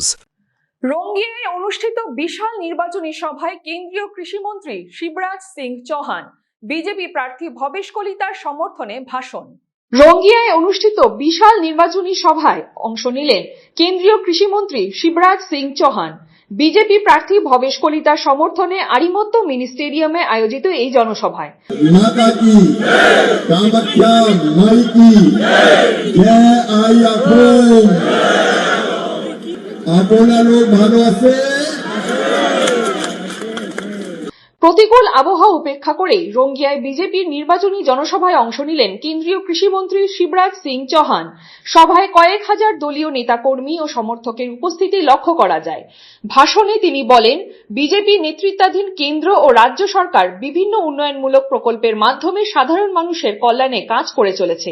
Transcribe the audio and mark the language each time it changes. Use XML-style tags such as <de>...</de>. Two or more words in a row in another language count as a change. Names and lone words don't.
<bn>রঙ্গিয়ায় অনুষ্ঠিত বিশাল নির্বাচনী সভায় কেন্দ্রীয় কৃষিমন্ত্রী শিবরাজ সিং চৌহান বিজেপি প্রার্থী ভবেশ কলিতার সমর্থনে ভাষণ। রঙ্গিয়ায় অনুষ্ঠিত বিশাল নির্বাচনী সভায় অংশ নিলেন কেন্দ্রীয় কৃষিমন্ত্রী শিবরাজ সিং চৌহান। বিজেপি প্রার্থী ভবেশ কলিতার সমর্থনে আরিমত্ত মিনি স্টেডিয়ামে আয়োজিত এই জনসভায়</bn> <hi>माता की कामाख्या माई की जय आई आपना लोग भालोबासे</hi> <bn>প্রতিকূল আবহাওয়া উপেক্ষা করে রঙ্গিয়ায় বিজেপির নির্বাচনী জনসভায় অংশ নিলেন কেন্দ্রীয় কৃষিমন্ত্রী শিবরাজ সিং চৌহান। সভায় কয়েক হাজার দলীয় নেতাকর্মী ও সমর্থকের উপস্থিতি লক্ষ্য করা যায়। ভাষণে তিনি বলেন, বিজেপি নেতৃত্বাধীন কেন্দ্র ও রাজ্য সরকার বিভিন্ন উন্নয়নমূলক প্রকল্পের মাধ্যমে সাধারণ মানুষের কল্যাণে কাজ করে চলেছে।</bn>